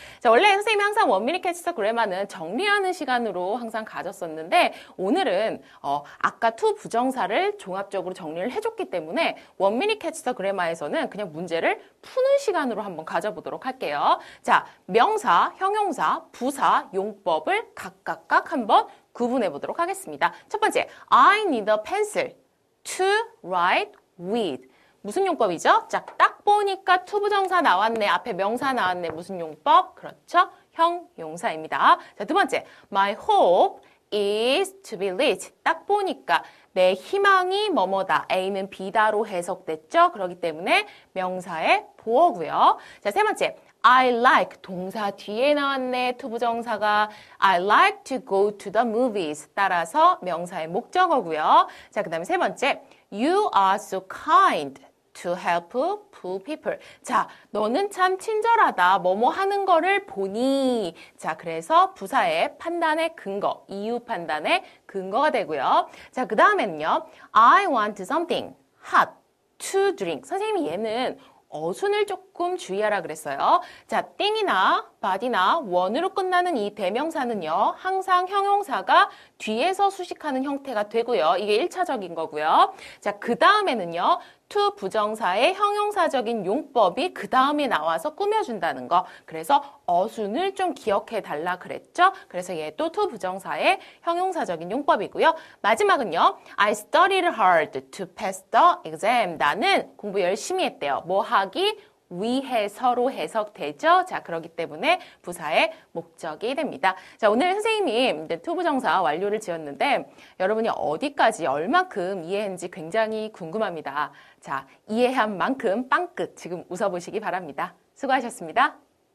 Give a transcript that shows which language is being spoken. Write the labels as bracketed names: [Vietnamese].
[Korean] 자, 원래 선생님이 항상 원미니 캐치 더 그래마는 정리하는 시간으로 항상 가졌었는데 오늘은 아까 투 부정사를 종합적으로 정리를 해줬기 때문에 원미니 캐치 더 그래마에서는 그냥 문제를 푸는 시간으로 한번 가져보도록 할게요. 자, 명사, 형용사, 부사, 용법을 각각 한번 구분해 보도록 하겠습니다. 첫 번째, [English] I need a pencil. to write with. [Korean] 무슨 용법이죠? 자, 딱 보니까 to 부정사 나왔네. 앞에 명사 나왔네. 무슨 용법? 그렇죠. 형용사입니다. 자, 두 번째. [English] My hope is to be rich. [Korean] 딱 보니까 내 희망이 뭐뭐다. A는 B다로 해석됐죠. 그렇기 때문에 명사의 보어고요. 자, 세 번째. [English] I like [Korean] 동사 뒤에 나왔네. [English] to 부정사가 I like to go to the movies. [Korean] 따라서 명사의 목적어고요. 자, 그 다음에 세 번째. [English] You are so kind to help poor people. [Korean] 자, 너는 참 친절하다. 뭐뭐 하는 거를 보니. 자, 그래서 부사의 판단의 근거, 이유 판단의 근거가 되고요. 자, 그 다음에는요. [English] I want something hot to drink. [Korean] 선생님이 얘는 어순을 조금 주의하라 그랬어요. 자, 띵이나 body나 원으로 끝나는 이 대명사는요. 항상 형용사가 뒤에서 수식하는 형태가 되고요. 이게 1차적인 거고요. 자, 그 다음에는요. to 부정사의 형용사적인 용법이 그 다음에 나와서 꾸며준다는 거. 그래서 어순을 좀 기억해 달라 그랬죠. 그래서 얘도 to 부정사의 형용사적인 용법이고요. 마지막은요. [English] I studied hard to pass the exam. [Korean] 나는 공부 열심히 했대요. 뭐 하기? 위해서로 해석되죠. 자, 그렇기 때문에 부사의 목적이 됩니다. 자, 오늘 선생님이 이제 to 부정사 완료를 지었는데 여러분이 어디까지 얼만큼 이해했는지 굉장히 궁금합니다. 자, 이해한 만큼 빵끝 지금 웃어보시기 바랍니다. 수고하셨습니다.